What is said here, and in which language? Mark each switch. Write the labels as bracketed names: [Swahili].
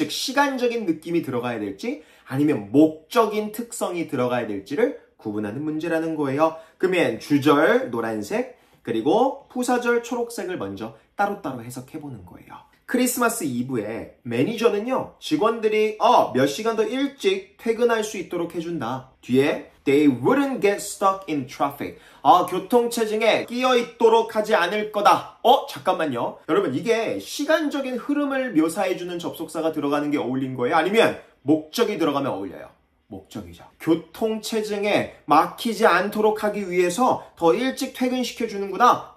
[Korean] 즉 시간적인 느낌이 들어가야 될지 아니면 목적인 특성이 들어가야 될지를 구분하는 문제라는 거예요. 그러면 주절 노란색 그리고 부사절 초록색을 먼저 따로따로 해석해보는 거예요. 크리스마스 이브에 매니저는요 직원들이 몇 시간 더 일찍 퇴근할 수 있도록 해준다. 뒤에 [English] They wouldn't get stuck in traffic. [Korean] 교통체증에 끼어있도록 하지 않을 거다. 잠깐만요. 여러분 이게 시간적인 흐름을 묘사해주는 접속사가 들어가는 게 어울린 거예요? 아니면 목적이 들어가면 어울려요? 목적이죠. 교통체증에 막히지 않도록 하기 위해서 더 일찍 퇴근시켜주는구나.